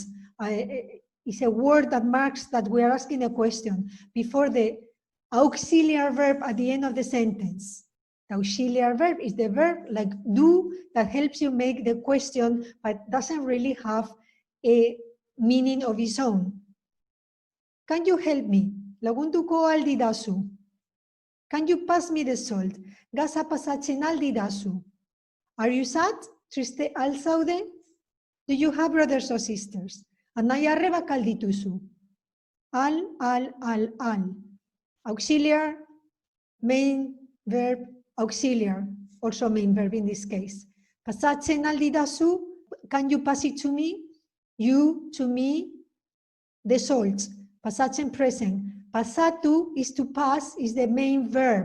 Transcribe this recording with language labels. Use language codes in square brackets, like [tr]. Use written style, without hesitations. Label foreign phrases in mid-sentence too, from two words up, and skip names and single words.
[en] It's a word that marks that we are asking a question before the auxiliary verb at the end of the sentence. The auxiliary verb is the verb like do that helps you make the question but doesn't really have a meaning of its own. Can you help me? [eu] Lagunduko al didazu. [en] Can you pass me the salt? [eu] Gaza pasatzen al didazu. [en] Are you sad? [eu] Triste al zaude? [en] Do you have brothers or sisters? [eu] Anai arrebak al dituzu. Al. [en] auxiliar, main verb, auxiliar, also main verb in this case. [eu] Pasatzen aldidazu, [en] can you pass it to me? You, to me, the salt. Pasatzen present. Pasatu is to pass, is the main verb.